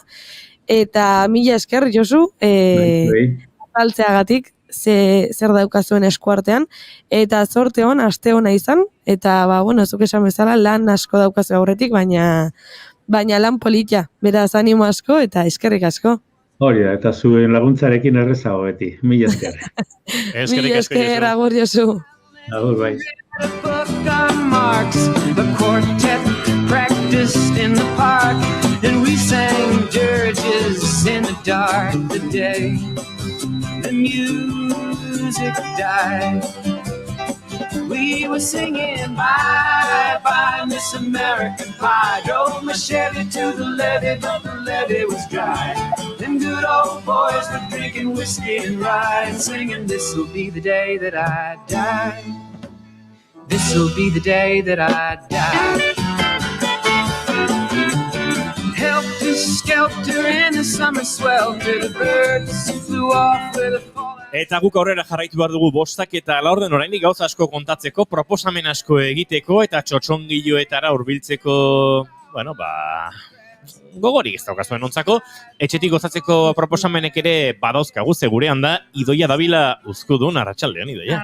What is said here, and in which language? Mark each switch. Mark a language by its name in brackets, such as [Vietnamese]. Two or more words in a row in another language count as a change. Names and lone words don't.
[Basque] Eta mila esker, Josu, azaltzeagatik zer daukazuen eskuartean, eta zorte hon, aste hona izan, eta zuk esan bezala lan asko daukazu aurretik, baina lan politia, beraz animo asko eta eskerrik asko. Hori da, eta zuen laguntzarekin errezago beti, mila esker. Mila esker, agur Josu. Agur, bai. [English] The quartet forest, in the park, and we sang dirges in the dark. The day the music died, we were singing bye bye Miss American Pie. Drove my Chevy to the levee, but the levee was dry. Them good old boys were drinking whiskey and rye and singing, this'll be the day that I die. This'll be the day that I die. Helter skelter in the summer swelter, the birds flew off with a fall. [Basque] Eta guk aurrera jarraitu behar dugu 5 eta 4 oraindik gauza asko kontatzeko, proposamen asko egiteko eta txotxongiloetara hurbiltzeko, bueno, gogorik ez daukazuen ontzako, etxetik gozatzeko proposamenek ere badauzkagu, gurean da, Idoia Davila Uzkudun, arratsaldeon, Idoia.